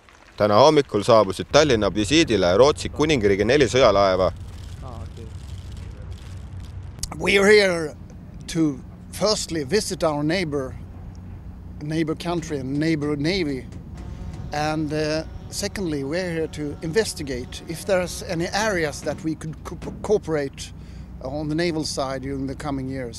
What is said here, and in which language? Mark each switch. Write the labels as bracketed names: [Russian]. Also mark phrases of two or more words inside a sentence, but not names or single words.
[Estonian] Täna hommikul saabusid Tallinna visiidile Rootsi kuningriigi 4 sõjalaeva. [English] We are here to firstly visit our neighbor country and neighbor navy, and secondly we're here to investigate if there's any areas that we could cooperate on the naval side during the coming years.